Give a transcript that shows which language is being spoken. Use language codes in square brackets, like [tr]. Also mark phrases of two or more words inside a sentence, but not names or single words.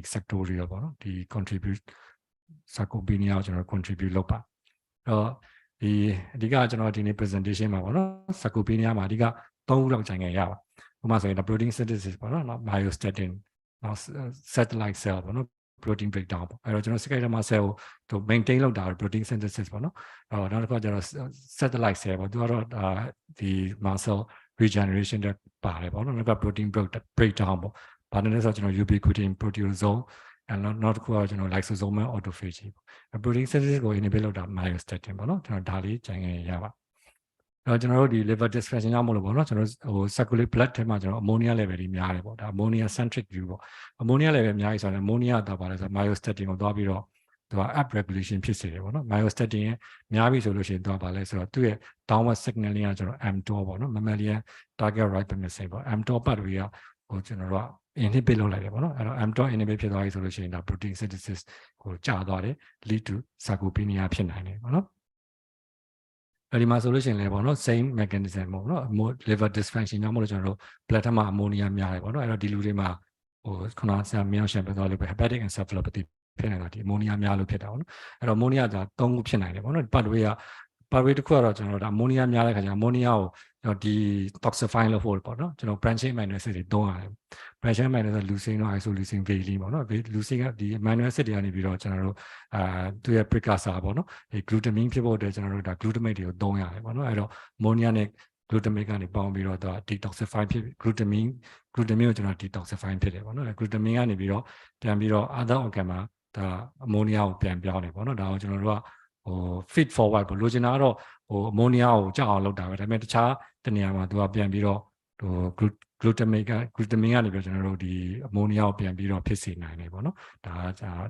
[my] sectorial ပေါ့နော်ဒီ [en] contribute sarcopenia [my] ကိုကျွန်တော် contribute လုပ်ပါအဲ့တော့ဒီအဓိကကျွန်တော်ဒီနေ့ presentation မှာပေါ့နော် sarcopenia မှာအဓိ က3ခုလောက်ခြင်ခဲ့ရပါဥပမာဆိုရင် [en] protein synthesis [my] ပေါ့နော် myostatin နောက် [en] satellite cell [my] ပေါ့နော် [en] protein breakdown [my] ပေါ့အဲ့တော့ကျွန်တော် [en] skeletal cell [my] ကို maintain လုပ်တာ [en] protein synthesis [my] ပေါ့နော်အဲ့တော့နောက်တစ်ခါကျတော့ [en] satellite cell [my] ပေါ့သူကတော့ဒီ [en] muscle regeneration [my] တွေပါတယ်ပေါ့နော်နောက်က [en] protein breakdown [my] ပေါ့ဘာလဲဆိုတော့ကျွန်တော် [en] ubiquitin proteasome [my] အဲ့နောက်တစ်ခုကကျွန်တော် [en] lysosomal autophagy [my] ပေါ့ [en] protein synthesis [my] ကို inhibit လုပ်တာ myostatin ပေါ့နော်ကျွန် တော်ဒါလေးခြင်ခဲ့ရပါအဲ့တော့ကျွန်တော်တို့ဒီ [en] liver dysfunction [my] ကြောင့်မလို့ပေါ့နော်ကျွန်တော်ဟို [en] circulate blood [my] ထဲမှာကျွန်တော် [en] ammonia level [my] တွေများတယ်ပေါ့ဒါ [en] ammonia centric view [my] ပေါ့ [en] ammonia level [my] များပြီဆိုရင် ammonia တော့ပါလဲဆို myostatin ကိုသွားပြီးတော့သူက [en] up regulation [my] ဖြစ်စေတယ်ပေါ့နော် myostatin ရဲ့များပြီဆိုလို့ရှိရင်သူကပါလဲဆိုတော့သူ့ရဲ့ [en] downward signaling [my] ကကျွန်တော် mTOR ပေါ့နော် [en] mammalian target ribopamine [my] ပေါ့ mTOR ပတ်တွေကဟိုကျွန်တော်တို့က inhibit လုပ်လိုက်တယ်ပေါ့နော်အဲ့တော့ [en] mTOR inhibit [my] ဖြစ်သွားပြီဆိုလို့ရှိရင်ဒါ [en] protein synthesis [my] ကိုကျသွားတယ် [en] lead to sarcopenia [my] ဖြစ်နိုင်တယ်ပေါ့နော်အဲ့ဒီမှာဆိုလို့ရှိရင်လည်းပေါ့နော် [en] same mechanism [my] ပေါ့နော် [en] liver dysfunction [my] ကြောင့်မလို့ကျွန်တော်တို့ blood ထဲမှာ ammonia များတယ်ပေါ့နော်အဲ့တော့ဒီလူတွေမှာ ဟိုခုနဆရာမြောင်ရှန်ပြောသွားလို့ပဲ [en] hepatic encephalopathy [my] ဖြစ်နေတာဒီ ammonia များလို့ဖြစ်တာပေါ့နော်အဲ့တော့ ammonia က3ခုဖြစ်နိုင်တယ်ပေါ့နော် pathway တစ်ခုကတော့ကျွန်တော်တို့ ammonia များတဲ့ခါကျ ammonia ကိုဒီ detoxify လုပ် ဖို့ပေါ့နော်ကျွန်တော် [en] branching amino acid [my] တွေသုံးရတယ် [en] branching amino acid leucine [my] တို့ [en] isoleucine valine [my] ပေါ့နော် leucine ကဒီ [en] amino acid [my] တွေကနေပြီးတော့ကျွန်တော်တို့သူရဲ့ precursor ပေါ့နော်ဒီ glutamine ဖြစ်ဖို့အတွက်ကျွန်တော်တို့ဒါ glutamate တွေကိုသုံးရတယ်ပေါ့နော်အဲ့တော့ ammonia နဲ့ glutamate ကနေပေါင်းပြီးတော့သူက detoxify ဖြစ် glutamine ကိုကျွန်တော် detoxify ဖြစ်တယ်ပေါ့နော် glutamine ကနေပြီးတော့ပြန်ပြီးတော့ [en] other organ [my] မှာဒါ ammonia ကိုပြန်ပြောင်းတယ်ပေါ့နော်ဒါကိုကျွန်တော်တို့ကဟို [en] feed forward [my] ပေါ့လိုချင်တာကတော့ဟို ammonia ကိုကြောက်အောင်လုပ်တာပဲဒါပေမဲ့တခြားတနေရာမှာသူကပြန်ပြီးတော့ဟို glutamine ကနေပြီးတော့ကျွန်တော်တို့ဒီ ammonia ကိုပြန်ပြီးတော့ဖြစ်စေနိုင်တယ်ပေါ့နော်ဒါက